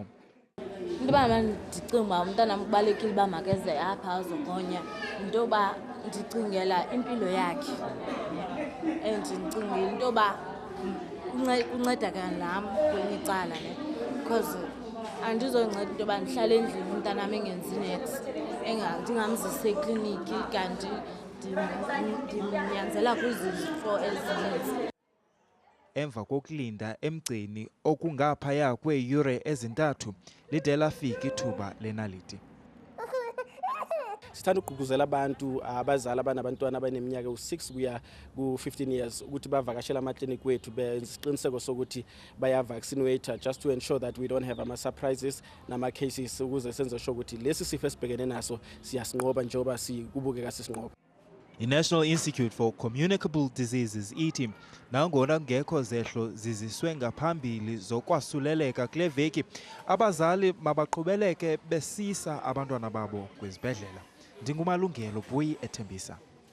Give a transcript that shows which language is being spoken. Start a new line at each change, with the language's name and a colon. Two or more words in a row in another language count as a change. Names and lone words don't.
Xhosa: Into yoba ndicinga uba umntanam kubalulekile uba makeze apha azogonya, into yoba ndicingela impilo yakhe and ndicingela into yoba kuncedakala nam kwelinye icala because andizonceda into yoba ndihlale endlini umntanam engenzi nex, ndingamzisi ekliniki kanti ndimnyanzela kwizifo ezininzi. Emva kokulinda emgceni okungaphaya kweeyure ezintathu lide lafika ithuba lenaliti.
Zulu: Sithanda ukugqugquzela abantu abazali abanabantwana abaneminyaka u6 kuya ku15 years ukuthi bavakashela amaklinikhi wethu besiqiniseko sokuthi bayavaccinate
English: just to ensure that we don't have
Zulu: ama-surprises nama-cases ukuze senze sure ukuthi lesi sifo esibhekene naso siyasinqoba njengoba sikubukeka sisinqoba.
Xhosa: I-National Institute for Communicable Diseases ithi nangona kungekho zehlo ziziswe ngaphambili zokwasuleleka kule veki, abazali mabaqhubeleke besisa abantwana babo kwizibhedlela. Ndingumalungelo Buyi eThembisa.